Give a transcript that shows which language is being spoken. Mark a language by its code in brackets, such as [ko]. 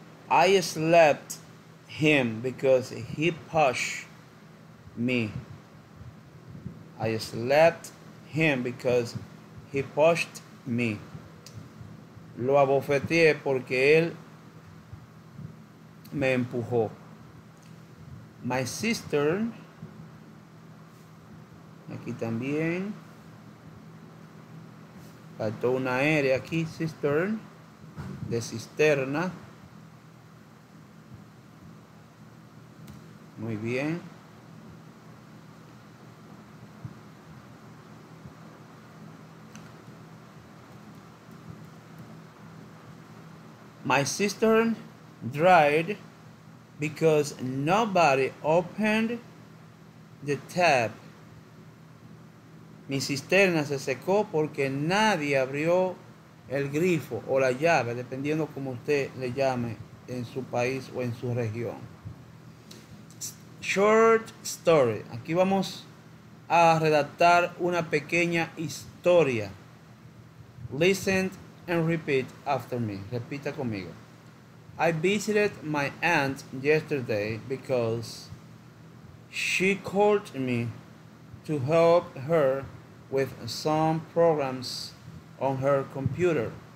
[en] I slapped him because he pushed me. I slapped him because he pushed me. [es] Lo abofeteé porque él me empujó. [en] My sister, [es] aquí también, faltó una R aquí, cistern, de cisterna. Muy bien. [en] My cistern dried because nobody opened the tap. [es] Mi cisterna se secó porque nadie abrió el grifo o la llave, dependiendo como usted le llame en su país o en su región. [en] Short story. [es] Aquí vamos a redactar una pequeña historia. [en] Listen and repeat after me. [es] Repita conmigo. [en] I visited my aunt yesterday because she called me to help her with some programs on her computer.